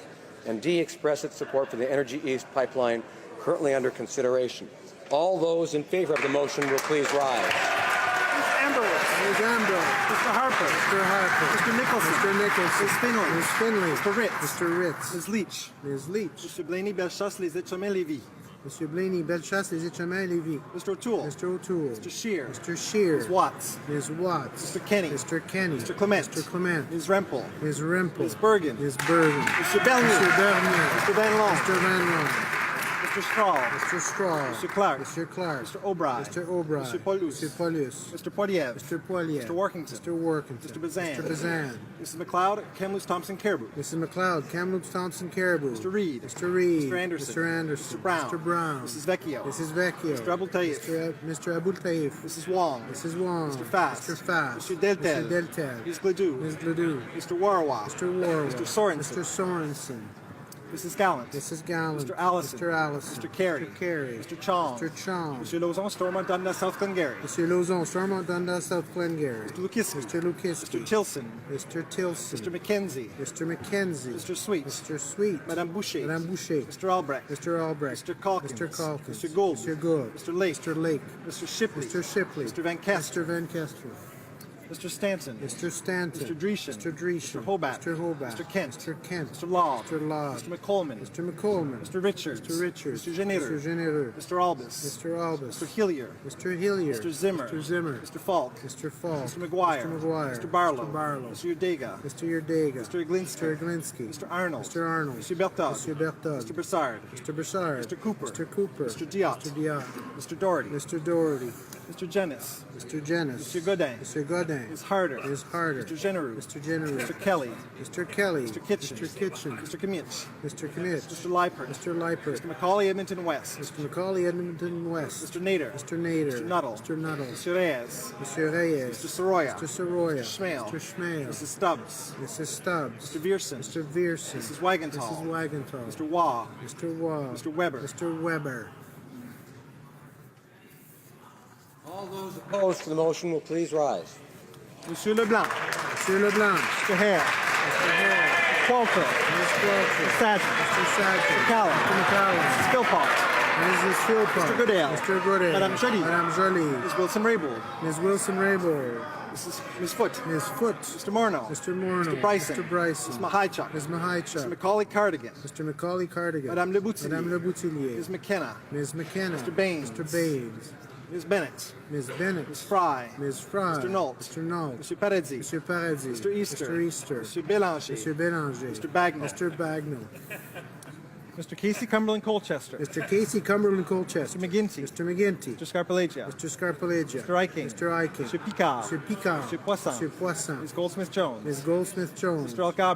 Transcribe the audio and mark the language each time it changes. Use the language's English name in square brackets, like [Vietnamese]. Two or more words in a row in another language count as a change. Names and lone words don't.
[English] And D, express its support for the Energy East pipeline currently under consideration. All those in favor of the motion will please rise. Ms. Ambrose. Ms. Ambrose. Mr. Harper. Mr. Harper. Mr. Nicholson. Mr. Nicholson. Ms. Finley. Ms. Finley. Mr. Ritz. Mr. Ritz. Ms. Leach. Ms. Leach. Mr. Blaney Bellechasse, Les Etchemins, Lévis. Monsieur Blaney, Bellechasse, Les Etchemins, Lévis. Mr. O'Toole. Mr. O'Toole. Mr. Scheer. Mr. Scheer. Ms. Watts. Ms. Watts. Mr. Kenny. Mr. Kenny. Mr. Clement. Mr. Clement. Ms. Rempel. Ms. Rempel. Ms. Bergen. Ms. Bergen. Mr. Bernier. Mr. Bernier. Mr. Van Loan. Mr. Van Loan. Mr. Straw. Mr. Straw. Mr. Clark. Mr. Clark. Mr. O'Brien. Mr. O'Brien. Mr. Paulus. Mr. Paulus. Mr. Poiliev. Mr. Poiliev. Mr. Workington. Mr. Workington. Mr. Bazan. Mr. Bazan. Mrs. McLeod, Kamloops Thompson Caribou. Mrs. McLeod, Kamloops Thompson Caribou. Mr. Reed. Mr. Reed. Mr. Anderson. Mr. Anderson. Mr. Brown. Mr. Brown. Mrs. Vecchio. Mrs. Vecchio. Mr. Abul Taif. Mr. Abul Taif. Mrs. Wong. Mrs. Wong. Mr. Fast. Mr. Fast. Mr. Deltel. Mr. Deltel. Ms. Gledoux. Ms. Gledoux. Mr. Warwa. Mr. Warwick. Mr. Sorensen. Mr. Sorensen. Mrs. Gallant. Mrs. Gallant. Mr. Allison. Mr. Allison. Mr. Carey. Mr. Carey. Mr. Chong. Mr. Chong. Mr. Lauzon, Stormont, Dundas, South Glengarry. Monsieur Lauzon, Stormont, Dundas, South Glengarry. Mr. Lukiski. Mr. Lukiski. Mr. Tilson. Mr. Tilson. Mr. McKenzie. Mr. McKenzie. Mr. Sweet. Mr. Sweet. Madame Boucher. Madame Boucher. Mr. Albrecht. Mr. Albrecht. Mr. Calkins. Mr. Calkins. Mr. Gould. Mr. Gould. Mr. Lake. Mr. Lake. Mr. Shipley. Mr. Shipley. Mr. Van Kester. Mr. Van Kester. Mr. Stanton. Mr. Stanton. Mr. Dreeshen. Mr. Dreeshen. Mr. Hobart. Mr. Hobart. Mr. Kent. Mr. Kent. Mr. Law. Mr. Laud. Mr. McColman. Mr. McColman. Mr. Richards. Mr. Richards. Mr. Généreux. Mr. Généreux. Mr. Albus. Mr. Albus. Mr. Hillier. Mr. Hillier. Mr. Zimmer. Mr. Zimmer. Mr. Falk. Mr. Falk. Mr. McGuire. Mr. McGuire. Mr. Barlow. Mr. Barlow. Mr. Udega. Mr. Yerdega. Mr. Iglinski. Mr. Iglinski. Mr. Arnold. Mr. Arnold. Mr. Bertog. Mr. Bertog. Mr. Broussard. Mr. Broussard. Mr. Cooper. Mr. Cooper. Mr. Diot. Mr. Diot. Mr. Doherty. Mr. Doherty. Mr. Jennis. Mr. Jennis. Mr. Godin. Mr. Godin. Ms. Harder. Ms. Harder. Mr. Genereux. Mr. Genereux. Mr. Kelly. Mr. Kelly. Mr. Kitchen. Mr. Kitchen. Mr. Kmitch. Mr. Kmitch. Mr. Leipert. Mr. Leipert. Mr. Macaulay, Edmonton West. Mr. Macaulay, Edmonton West. Mr. Nader. Mr. Nader. Mr. Nuttall. Mr. Nuttall. Mr. Reyes. Mr. Reyes. Mr. Soroya. Mr. Soroya. Mr. Schmale. Mr. Schmale. Mrs. Stubbs. Mrs. Stubbs. Mr. Vierson. Mr. Vierson. Mrs. Wagenthal. Mrs. Wagenthal. Mr. Waugh. Mr. Waugh. Mr. Weber. Mr. Weber. All those opposed to the motion will please rise. Monsieur Leblanc. Monsieur Leblanc. Mr. Hare. Mr. Hare. Qualter. Ms. Walker. Mr. Sadger. Mr. Sadler. Mr. Callan. Mr. McCallum. Mrs. Philpott. Mrs. Philpott. Mr. Goodale. Mr. Goodale. Madame Joly. Madame Joly. Ms. Wilson-Raybould. Ms. Wilson-Raybould. Ms. Foote. Ms. Foote. Mr. Morneau. Mr. Morneau. Mr. Bryson. Mr. Bryson. Ms. Mahaichuk. Ms. Mr. Mahaichuk. Macaulay Cardigan. Mr. Macaulay Cardigan. Madame Le Boutillier. Madame Le Boutillier. Ms. McKenna. Ms. McKenna. Mr. Baines. Mr. Baines. Ms. Bennett. Ms. Bennett. Ms. Fry. Ms. Fry. Mr. Nault. Mr. Nault. Monsieur Paradis. Mr. Paradis. Mr. Easter. Mr. Easter. Monsieur Bélanger. Mr. Bélanger. Mr. Bagnall. Mr. Bagnall. Mr. Casey Cumberland Colchester. Mr. Casey Cumberland Colchester. Mr. McGinty. Mr. McGinty. Mr. Scarpellegia. Mr. Scarpellegia. Mr. Eiking. Mr. Eiking. Mr. Picard. Mr. Picard. Mr. Poisson. Mr. Poisson. Ms. Goldsmith-Jones. Ms. Goldsmith-Jones. Mr. Algabra.